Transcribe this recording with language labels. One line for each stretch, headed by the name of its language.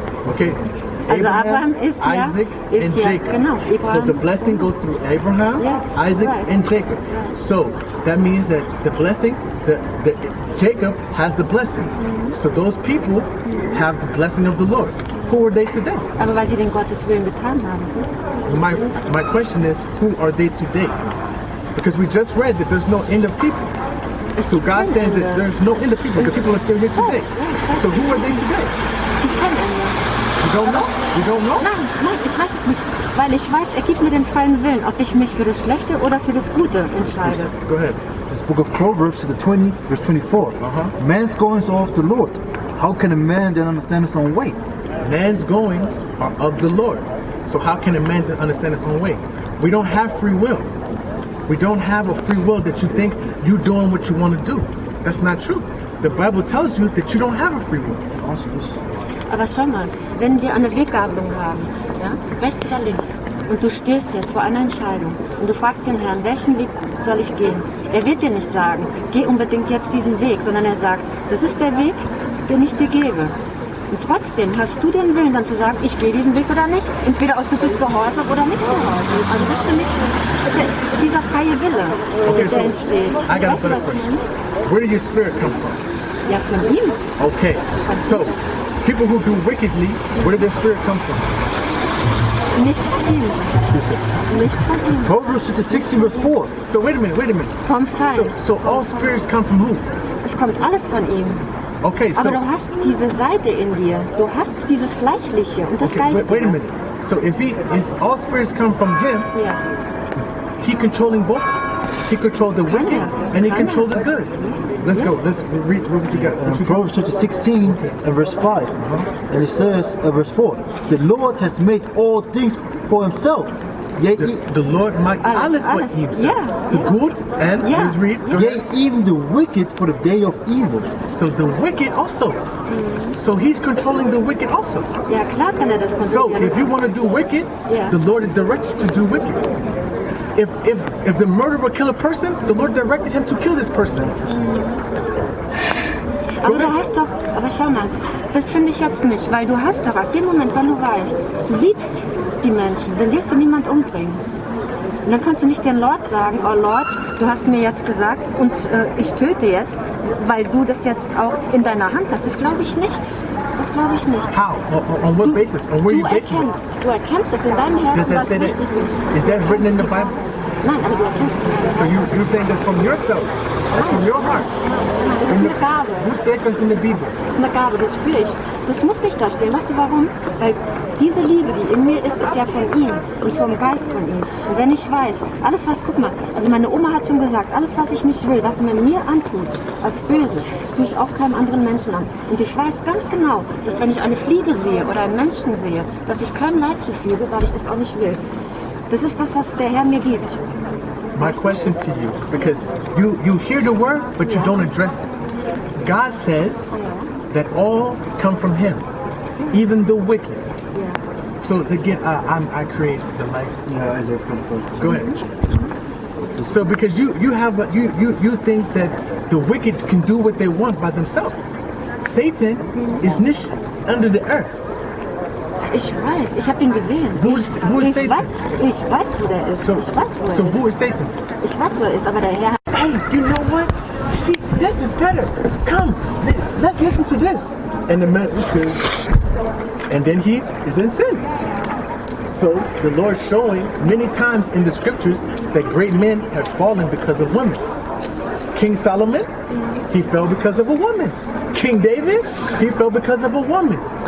English: Okay.
German: Also Abraham ist
English: Isaac and Jacob.
German: Genau,
English: so the blessing goes through Abraham, yes, Isaac, right. and Jacob. So that means that the blessing, Jacob has the blessing. So those people have the blessing of the Lord. Who are they today?
German: Aber weil sie den Gottes Willen getan haben.
English: My question is, who are they today? Because we just read that there's no end of people. So God said that there's no end of people. The people are still here today. So who are they today? You don't know? You don't know?
German: Nein, ich weiß es nicht. Weil ich weiß, er gibt mir den freien Willen, ob ich mich für das Schlechte oder für das Gute entscheide.
English: Go ahead. This book of Proverbs, the 20, verse 24. Man's goings are of the Lord. How can a man then understand his own way? Man's goings are of the Lord. So how can a man then understand his own way? We don't have free will. We don't have a free will that you think you're doing what you want to do. That's not true. The Bible tells you that you don't have a free will.
German: Aber schau mal, wenn wir eine Weggabelung haben, ja, rechts oder links, und du stehst jetzt vor einer Entscheidung und du fragst den Herrn, welchen Weg soll ich gehen? Er wird dir nicht sagen, geh unbedingt jetzt diesen Weg, sondern er sagt, das ist der Weg, den ich dir gebe. Und trotzdem hast du den Willen, dann zu sagen, ich gehe diesen Weg oder nicht. Entweder du bist gehorsam oder nicht gehorsam. Also das ist für mich dieser freie Wille, der entsteht.
English: I got a better question. Where did your spirit come from?
German: Ja, von ihm.
English: Okay, so people who do wickedly, where did their spirit come from?
German: Nicht von ihm. Nicht von ihm.
English: Proverbs 16, verse 4. So wait a minute.
German: Vom Feind.
English: So all spirits come from who?
German: Es kommt alles von ihm.
English: Okay, so
German: aber du hast diese Seite in dir. Du hast dieses Fleischliche und das Geistige.
English: Wait a minute. So if all spirits come from him, he controlling both. He controlled the wicked and he controlled the good. Let's go. Let's read what we got. Proverbs chapter 16 and verse 5. And it says, verse 4, the Lord has made all things for himself. The Lord
German: macht alles
English: for himself. The good and let's read. Yea, even the wicked for the day of evil. So the wicked also. So he's controlling the wicked also.
German: Ja, klar kann das kontrollieren.
English: So if you want to do wicked, the Lord directs you to do wicked. If the murderer kill a person, the Lord directed him to kill this person.
German: Aber du hast doch, aber schau mal, das finde ich jetzt nicht, weil du hast doch ab dem Moment, wenn du weißt, du liebst die Menschen, dann wirst du niemand umbringen. Und dann kannst du nicht dem Lord sagen, oh Lord, du hast mir jetzt gesagt und ich töte jetzt, weil du das jetzt auch in deiner Hand hast. Das glaube ich nicht. Das glaube ich nicht.
English: How? On what basis? On where you basing this?
German: Du erkennst es in deinem Herzen, was richtig ist.
English: Is that written in the Bible?
German: Nein, aber du erkennst es.
English: So you're saying this from yourself, that's from your heart.
German: Das ist eine Gabe. Wo steht das in der Bibel? Das ist eine Gabe, das spüre ich. Das muss nicht da stehen. Weißt du warum? Weil diese Liebe, die in mir ist ja von ihm und vom Geist von ihm. Und wenn ich weiß, alles was, guck mal, also meine Oma hat schon gesagt, alles was ich nicht will, was man mir antut, als Böses, tue ich auch keinem anderen Menschen an. Und ich weiß ganz genau, dass wenn ich eine Fliege sehe oder einen Menschen sehe, dass ich kein Leid zufüge, weil ich das auch nicht will. Das ist das, was der Herr mir gibt.
English: My question to you, because you hear the word, but you don't address it. God says that all come from Him, even the wicked. So again, I create the light. Yeah, Isaiah 44. Go ahead. So because you think that the wicked can do what they want by themselves. Satan is
German: nicht
English: under the earth.
German: Ich weiß, ich habe ihn gesehen. Wo ist Satan? Ich weiß, wo der ist.
English: So who is Satan?
German: Ich weiß, wo er ist, aber der Herr hat...
English: Hey, you know what? This is better. Come, let's listen to this. And the man, and then he is in sin. So the Lord showing many times in the scriptures that great men have fallen because of women. King Solomon, he fell because of a woman. King David, he fell because of a woman.